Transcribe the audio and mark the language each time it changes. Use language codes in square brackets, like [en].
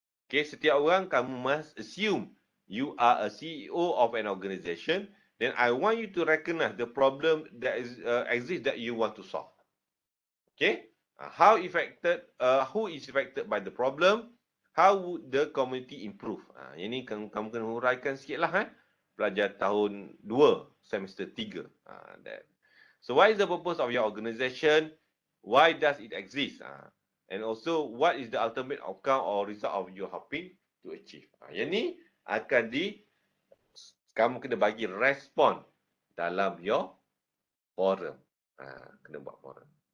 [en] Okay, [ms] setiap orang kamu [en] must assume you are a CEO of an organisation. Then I want you to recognize the problem that exists that you want to solve. Okay, who is affected by the problem? How would the community improve? [ms] Yang ni kamu kena huraikan sikit lah. Pelajar tahun 2, semester 3. [en] So what is the purpose of your organisation? Why does it exist? And also, what is the ultimate outcome or result of you helping to achieve? [ms] Yang ni akan kamu kena bagi respon dalam [en] your forum. [ms] Kena buat forum.